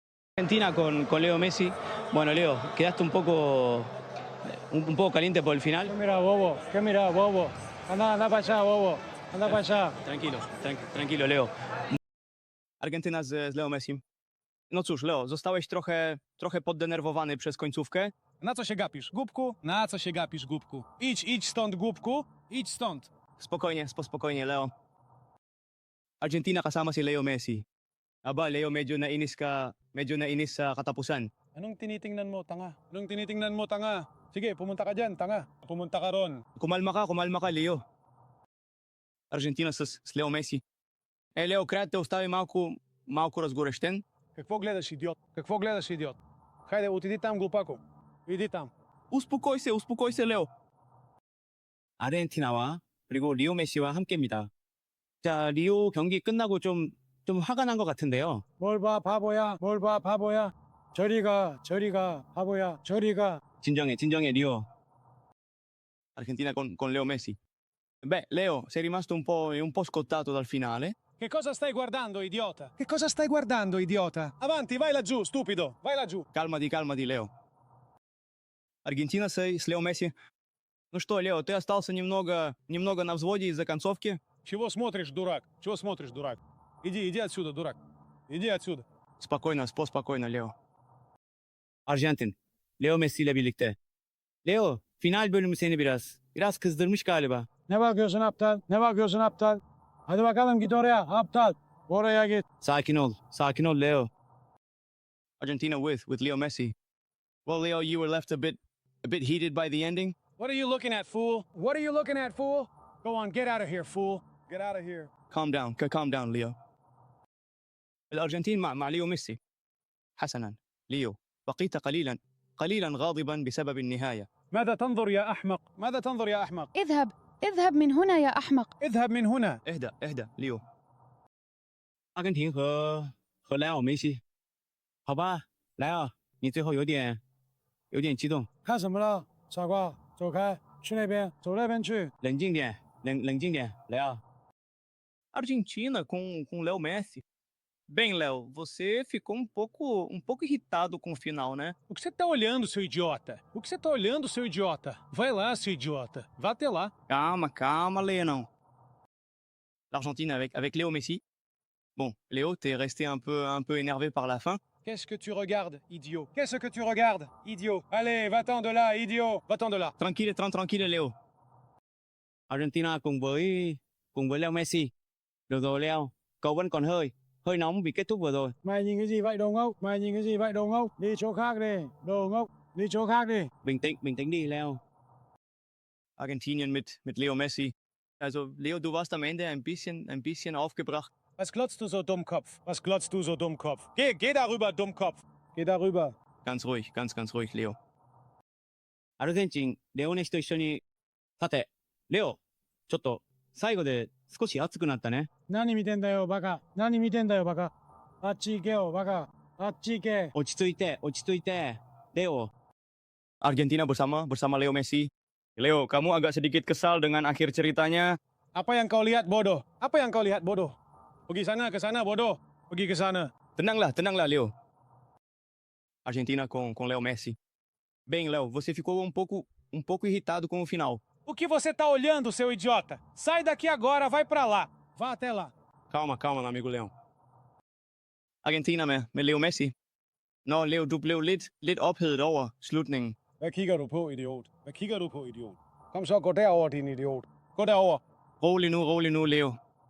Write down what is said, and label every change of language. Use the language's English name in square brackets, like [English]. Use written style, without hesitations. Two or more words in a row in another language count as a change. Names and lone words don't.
[Spanish] Argentina con Leo Messi. Bueno, Leo, quedaste un poco caliente por el final. ¿Qué mira, bobo? ¿Qué mira, bobo? Anda para allá, bobo. Anda para allá. Tranquilo, [Polish] Leo. Argentyna z Leo Messi. No cóż, Leo, zostałeś trochę poddenerwowany przez końcówkę. Na co się gapisz, głupku? Na co się gapisz, głupku? Idź stąd, głupku. Idź stąd. Spokojnie, Leo. [Filipino] Argentina kasama si Leo Messi. Aba, Leo, medyo nainis sa katapusan. Anong tinitingnan mo, tanga? Anong tinitingnan mo, tanga? Sige, pumunta ka dyan, tanga. Pumunta ka ron. Kumalma ka, Leo. Argentina с Leo Messi. [Bulgarian] Leo, cred те остави малко разгорещен. Какво гледаш, идиот? Какво гледаш, идиот? Хайде, отиди там, глупако. Иди там. успокой се, Leo. [Korean] 아르헨티나와 그리고 리오 메시와 함께입니다. 자, 리오 경기 끝나고 좀 화가 난 것 같은데요. 뭘 봐, 바보야. 뭘 봐, 바보야. 저리 가, 바보야. 저리 가. 진정해, 리오. [Italian] Argentina con Leo Messi. Beh, Leo, sei rimasto un po' scottato dal finale. Che cosa stai guardando, idiota? Che cosa stai guardando, idiota? Avanti, vai laggiù, stupido. Vai laggiù. Calmati, Leo. [Russian] Аргентина с Лео Месси. Ну что, Лео, ты остался немного на взводе из-за концовки? Чего смотришь, дурак? Чего смотришь, дурак? Иди отсюда, дурак. Иди отсюда. [Croatian] Spokojno, Leo. [Turkish] Arjantin, Leo Messi ile birlikte. Leo, final bölümü seni biraz kızdırmış galiba. Ne bakıyorsun aptal? Hadi bakalım git oraya, aptal. Oraya git. Sakin ol Leo. [English] Argentina with Leo Messi. Well, Leo, you were left a bit heated by the ending. What are you looking at, fool? What are you looking at, fool? Go on, get out of here, fool. Get out of here. Calm down, Leo. [Arabic] الأرجنتين مع ليو ميسي. حسنا، ليو، بقيت قليلا غاضبا بسبب النهاية. ماذا تنظر يا أحمق؟ ماذا تنظر يا أحمق؟ اذهب من هنا يا أحمق. اذهب من هنا. اهدأ، ليو. [Chinese] 阿根廷和莱奥梅西，好吧，莱奥，你最后有点激动，看什么了？傻瓜，走开，去那边，走那边去。冷静点，莱奥。 [Portuguese] Argentina com Leo Messi. Bem, Léo, você ficou um pouco irritado com o final, né? O que você tá olhando, seu idiota? Vai lá, seu idiota. Vá até lá. Calma, Léo. [French] L'Argentine avec Léo Messi. Bon, Léo, t'es resté un peu énervé par la fin. Qu'est-ce que tu regardes, idiot? Qu'est-ce que tu regardes, idiot? Allez, va-t'en de là, idiot. Va-t'en de là. Tranquille, Léo. [Vietnamese] Argentina cùng với Leo Messi. Được rồi Leo, cậu vẫn còn hơi nóng vì kết thúc vừa rồi. Mày nhìn cái gì vậy đồ ngốc? Đi chỗ khác đi, đồ ngốc. Đi chỗ khác đi. Bình tĩnh đi Leo. [German] Argentinien mit Leo Messi. Also, Leo, du warst am Ende ein bisschen aufgebracht. Was glotzt du so, Dummkopf? Geh darüber, Dummkopf. Geh darüber. Ganz ruhig, Leo. [Japanese] アルゼンチン、レオネシと一緒に。さて、レオ、ちょっと最後で少し熱くなったね。何見てんだよバカ。あっち行けよバカ。あっち行け。落ち着いて。レオ。 [Indonesian] Argentina bersama Leo Messi. Leo, kamu agak sedikit kesal dengan akhir ceritanya. Apa yang kau lihat, bodoh? Pergi sana, ke sana, bodoh. Pergi ke sana. Tenanglah, Leo. [Portuguese] Argentina com Leo Messi. Bem, Leo, você ficou um pouco irritado com o final. O que você tá olhando, seu idiota? Sai daqui agora, vai pra lá. Vá até lá. Calma, meu amigo Leon. Argentina med Leo Messi. [Danish] Nå, Leo, du blev lidt ophedet over slutningen. Hvad kigger du på, idiot? Kom så, gå derover, din idiot. Gå derover. Rolig nu, Leo.